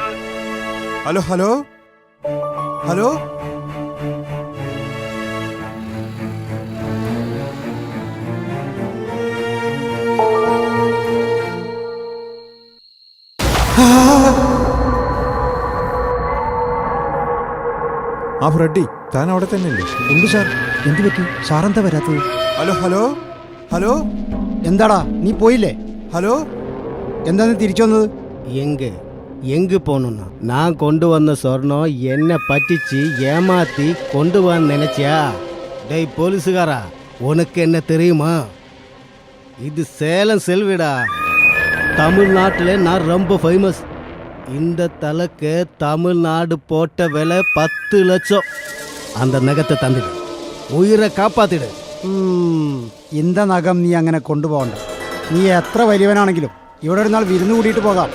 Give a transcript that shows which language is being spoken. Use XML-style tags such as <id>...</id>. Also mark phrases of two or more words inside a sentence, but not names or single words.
<ml>ഹലോ ഹലോ ഹലോ ആ ഫ്രെഡി താൻ അവിടെ തന്നെയല്ലേ? ഉണ്ട് സാർ. എന്ത് പറ്റി? സാറെന്താ വരാത്തത്? ഹലോ ഹലോ ഹലോ എന്താടാ നീ പോയില്ലേ? ഹലോ എന്താ നീ തിരിച്ചു വന്നത്?</ml> <ta>எங்கு போகணும்னா நான் கொண்டு வந்த சொர்ணம் என்னை பറ്റിச்சு ஏமாத்தி கொண்டு வந்து நினைச்சியா? டேய் போலீஸுகாரா, உனக்கு என்ன தெரியுமா? இது சேலம் செல்விடா. தமிழ்நாட்டில் நான் ரொம்ப ஃபேமஸ். இந்த தலைக்கு தமிழ்நாடு போட்ட விலை 10 லட்சம். அந்த நகத்தை தந்துடு, உயிரை காப்பாத்திடு.</ta> <ml>இந்த നഖം നീ അങ്ങനെ കൊണ്ടുപോകണ്ട. നീ എത്ര വലിയവനാണെങ്കിലും ഇവിടെ ഒരു നാൾ വിരുന്ന് കൂടിയിട്ട് പോകാം.</ml>